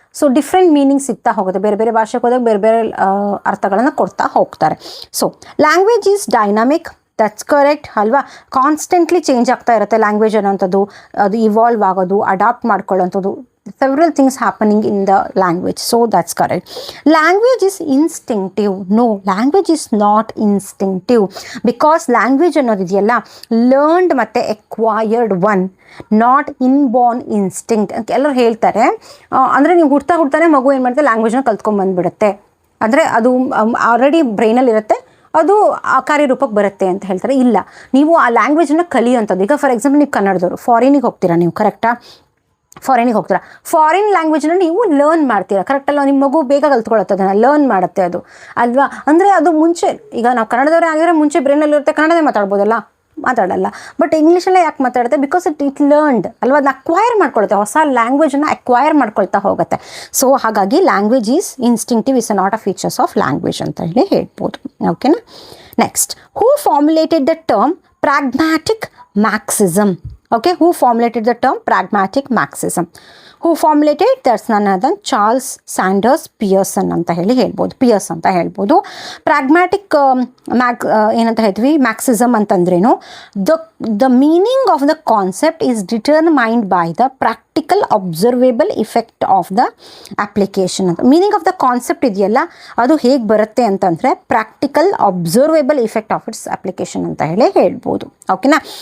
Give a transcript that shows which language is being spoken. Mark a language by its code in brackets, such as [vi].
[kn] So different meaning ಸಿಗ್ತಾ ಹೋಗುತ್ತೆ. ಬೇರೆ ಬೇರೆ ಭಾಷೆಗೆ ಹೋದಾಗ ಬೇರೆ ಬೇರೆ ಅರ್ಥಗಳನ್ನು ಕೊಡ್ತಾ ಹೋಗ್ತಾರೆ. So language is dynamic, that's correct ಅಲ್ವಾ. ಕಾನ್ಸ್ಟೆಂಟ್ಲಿ ಚೇಂಜ್ ಆಗ್ತಾ ಇರುತ್ತೆ ಲ್ಯಾಂಗ್ವೇಜ್ ಅನ್ನೋಂಥದ್ದು, ಅದು ಇವಾಲ್ವ್ ಆಗೋದು, adapt ಮಾಡ್ಕೊಳ್ಳೋಂಥದ್ದು, [en] several things happening in the language. So that's correct. Language is instinctive. No, language is not instinctive, because language ಅನ್ನೋದಿದೆಯಲ್ಲ learned ಮತ್ತು acquired one, not inborn instinct. [kn] ಎಲ್ಲರೂ ಹೇಳ್ತಾರೆ ಅಂದರೆ ನೀವು ಹುಡ್ತಾನೆ ಮಗು ಏನು ಮಾಡುತ್ತೆ, ಲ್ಯಾಂಗ್ವೇಜ್ನ ಕಲ್ತ್ಕೊಂಡು ಬಂದುಬಿಡುತ್ತೆ, ಅಂದರೆ ಅದು ಆಲ್ರೆಡಿ ಬ್ರೈನಲ್ಲಿ ಇರುತ್ತೆ, ಅದು ಆ ಕಾರ್ಯರೂಪಕ್ಕೆ ಬರುತ್ತೆ ಅಂತ ಹೇಳ್ತಾರೆ. ಇಲ್ಲ, ನೀವು ಆ ಲ್ಯಾಂಗ್ವೇಜನ್ನು ಕಲಿಯೋಂಥದ್ದು. ಈಗ ಫಾರ್ ಎಕ್ಸಾಂಪಲ್ ನೀವು ಕನ್ನಡದವರು ಫಾರಿನಿಗೆ ಹೋಗ್ತೀರಾ, ನೀವು ಕರೆಕ್ಟಾ, ಫಾರಿನಿಗೆ ಹೋಗ್ತೀರಾ, ಫಾರಿನ್ ಲ್ಯಾಂಗ್ವೇಜ್ನ ನೀವು ಲರ್ನ್ ಮಾಡ್ತೀರಾ, ಕರೆಕ್ಟಲ್ಲ, ನಿಮ್ಮ ಮಗು ಬೇಗ ಕಲ್ತ್ಕೊಳ್ಳುತ್ತೆ, ಅದನ್ನು ಲರ್ನ್ ಮಾಡುತ್ತೆ ಅದು ಅಲ್ವಾ. ಅಂದರೆ ಅದು ಮುಂಚೆ, ಈಗ ನಾವು ಕನ್ನಡದವರೇ ಆಗಿದ್ರೆ ಮುಂಚೆ ಬ್ರೈನಲ್ಲಿರುತ್ತೆ, ಕನ್ನಡದೇ ಮಾತಾಡ್ಬೋದಲ್ಲ, ಮಾತಾಡಲ್ಲ. ಬಟ್ ಇಂಗ್ಲೀಷಲ್ಲೇ ಯಾಕೆ ಮಾತಾಡುತ್ತೆ, [en] because it learned [kn] ಅಲ್ವಾ, ಅದನ್ನ ಅಕ್ವೈರ್ ಮಾಡ್ಕೊಳುತ್ತೆ, ಹೊಸ ಲ್ಯಾಂಗ್ವೇಜನ್ನು ಅಕ್ವೈರ್ ಮಾಡ್ಕೊಳ್ತಾ ಹೋಗುತ್ತೆ. [en] So ಹಾಗಾಗಿ language is instinctive, is not a features of language ಅಂತ ಹೇಳಿ ಹೇಳ್ಬೋದು. ಓಕೆನಾ. Next, who formulated the term pragmatic maxim? Okay, who formulated the term pragmatic Marxism? Who formulated? That's none other than Charles Sanders Pearson ಅಂತ ಹೇಳ್ಬೋದು, Peirce ಅಂತ ಹೇಳ್ಬೋದು. Pragmatic ಏನಂತ ಹೇಳ್ತೀವಿ, ಮ್ಯಾಕ್ಸಿಸಮ್ ಅಂತಂದ್ರೇನು, the meaning of the concept is determined by the practical observable effect of the application ಅಂತ. Meaning of the concept ಇದೆಯಲ್ಲ, ಅದು ಹೇಗೆ ಬರುತ್ತೆ ಅಂತಂದರೆ practical observable effect of its application ಅಂತ ಹೇಳ್ಬೋದು. ಓಕೆನಾ.